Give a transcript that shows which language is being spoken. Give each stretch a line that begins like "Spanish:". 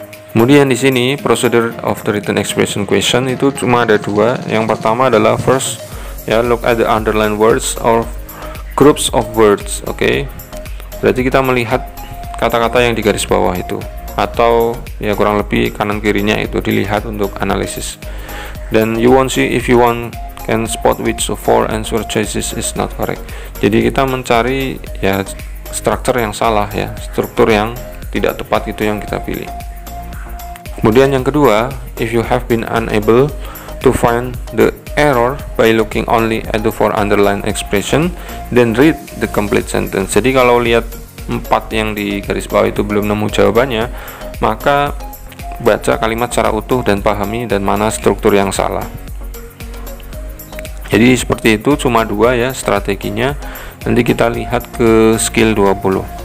Indonesian: Kemudian di sini
English: procedure of the written expression question
Indonesian: itu cuma ada dua. Yang pertama adalah
English: first ya, look at the underlined words or groups of words. Oke.
Indonesian: Berarti kita melihat kata-kata yang di garis bawah itu, atau ya kurang lebih kanan kirinya itu dilihat untuk analisis. Dan
English: you won't see if you want can spot which of four answer choices is not correct.
Indonesian: Jadi kita mencari ya structure yang salah ya, struktur yang tidak tepat itu yang kita pilih. Kemudian yang kedua,
English: if you have been unable to find the error by looking only at the four underlined expression, then read the complete sentence.
Indonesian: Jadi kalau lihat 4 yang di garis bawah itu belum nemu jawabannya, maka baca kalimat secara utuh dan pahami dan mana struktur yang salah. Jadi seperti itu, cuma 2 ya strateginya. Nanti kita lihat ke skill 20.